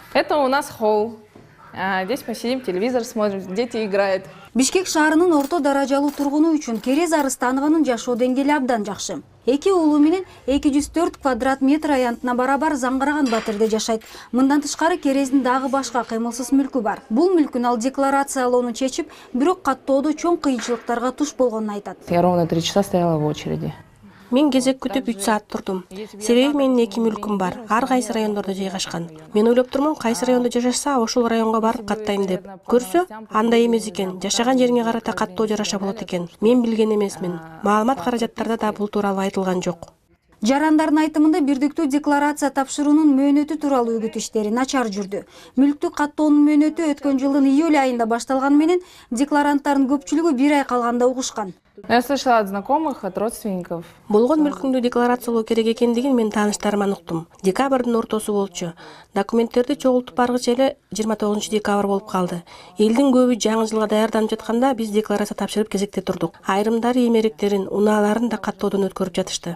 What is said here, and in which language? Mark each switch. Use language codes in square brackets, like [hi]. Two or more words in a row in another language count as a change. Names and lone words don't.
[ru] Это у нас холл. Здесь мы сидим, телевизор смотрим, дети играют. [ky] Бишкек шаарынын орто даражалуу тургуну үчүн Керез Арыстанованын жашоо деңгээли абдан жакшы. 2 уулу менен 204 квадрат метр аянтына барабар Заңгыраган Батирде жашайт. Мындан тышкары Керездин дагы башка кыймылсыз мүлкү бар. Бул мүлкүн ал декларациялоону чечип, бирок каттоодо чоң кыйынчылыктарга туш болгонун айтат. [ru] Я ровно 3 часа стояла в очереди. [ky] Мен кезек күтүп 3 саат турдум. Себеби менин 2 мүлкүм бар. Ар кайсы райондордо жайгашкан. Мен ойлоп турмун, кайсы райондо жашаса, ошол районго барып каттайм деп. Көрсө, андай эмес экен. Жашаган жериңе карата каттоо жараша болот экен. Мен билген эмесмин. Маалымат каражаттарда да бул тууралуу айтылган жок. Жарандардын айтымында бирдиктүү декларация тапшыруунун мөөнөтү тууралуу үгүт иштери начар жүрдү. Мүлктү каттоонун мөөнөтү өткөн жылдын июль айында башталганы менен декларанттардын көпчүлүгү 1 ай калганда угушкан. [ru] Я слышала от знакомых, от родственников. [ky] Болгон мүлкүңдү декларациялоо керек экендигин мен тааныштарыман уктум. Декабрдын ортосу болчу. Документтерди чогултуп баргыча эле 29 декабрь болуп калды. Элдин көбү жаңы жылга даярданып жатканда биз декларация тапшырып кезекте турдук. Айрымдары эмеректерин, унааларын да каттоодон өткөрүп жатышты.